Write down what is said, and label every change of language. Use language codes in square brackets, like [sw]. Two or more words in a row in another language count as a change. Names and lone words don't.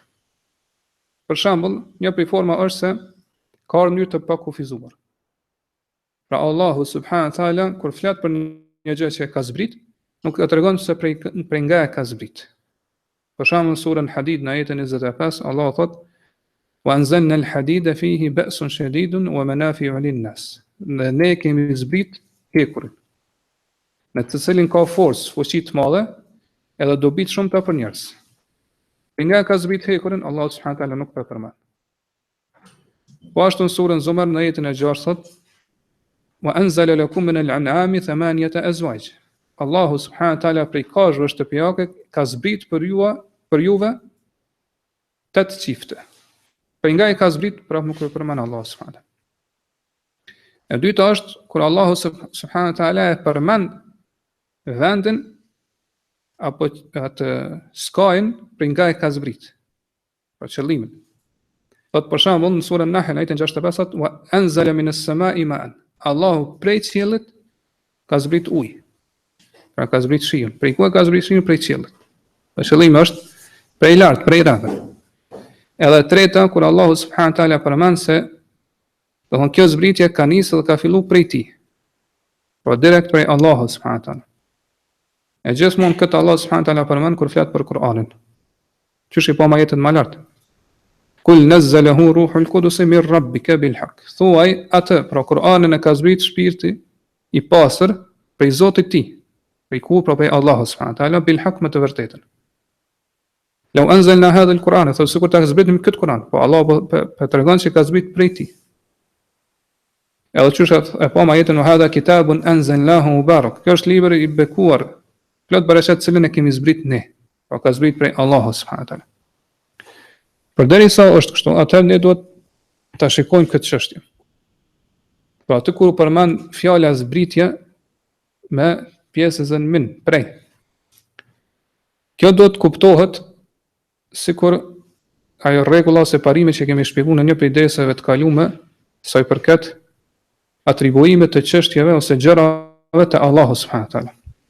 [sq] Për shembull, një prej forma është se ka ardhur në mënyrë të pakufizuar. Pra Allahu [ar] سبحانه وتعالى [sq] kur flet për një gjë që ka zbrit, nuk e tregon se prej nga e ka zbrit. Për shembull, në surën Hadid në ajetin 25, Allahu thotë: [ar] "وأنزلنا الحديد فيه بأس شديد ومنافع للناس." [sq] Ne kemi zbrit hekurin, në të cilin ka forcë, fuqi të madhe, edhe dobi të shumta për njerëz. Prej nga ka zbrit hekurin, Allahu [ar] سبحانه وتعالى [sq] nuk po përmend. Po ashtu në surën Zumar në ajetin e 6 thotë: [ar] "وأنزل لكم من الأنعام ثمانية أزواج." [sq] Allahu [ar] سبحانه وتعالى [sq] prej kafshëve shtëpiake ka zbrit për juve 8 çifte. Prej nga I ka zbrit, pra nuk e përmend Allahu [ar] سبحانه وتعالى. [sq] E dyta është kur Allahu [ar] سبحانه وتعالى [sq] e përmend vendin apo atë skajin prej nga I ka zbrit, për qëllimin. Thot për shembull në surën Nahl ajetin 65, [ar] "وأنزل من السماء ماء." [sq] Allahu prej qiellit ka zbrit ujë. Pra ka zbrit shiun. Prej ku ka zbrit shiun? Prej qiellit. Për qëllimi është prej lart, prej rrethë. Edhe treta kur Allahu [ar] سبحانه وتعالى [sq] përmend se do të thonë kjo zbritje ka nisë dhe ka filluar prej tij. Por direkt prej Allahu [ar] سبحانه وتعالى. [sq] E gjithmonë këtë Allahu [ar] سبحانه وتعالى [sq] përmend kur flet për Kur'anin. Qysh I pa jetën më lart. [ar] قل نزله روح القدس من ربك بالحق. [sq] Thuaj atë, pra Kur'anin e ka zbrit shpirti I pastër prej Zotit të tij. Prej ku? Pra prej Allahu [ar] سبحانه وتعالى بالحق, [sq] me të vërtetën. [ar] لو أنزلنا هذا القرآن, [sq] thotë sikur ta zbritim këtë Kur'an, po Allah po tregon se ka zbrit prej tij. Edhe çush e pa jetën në [ar] هذا كتاب أنزلناه مبارك. [sq] Kjo është libër I bekuar, plot bereqet cilën e kemi zbrit ne. Po ka zbrit prej Allahu [ar] سبحانه وتعالى. [sq] Përderisa është kështu, atëherë ne duhet ta shikojmë këtë çështje. Pra aty kur përmend fjala zbritje me pjesën min, prej, Kjo do të kuptohet sikur ajo rregulla ose parimi që kemi shpjeguar në një prej dersave të kaluara, sa i përket atribuimit të çështjeve ose gjërave të Allahu [ar] سبحانه وتعالى.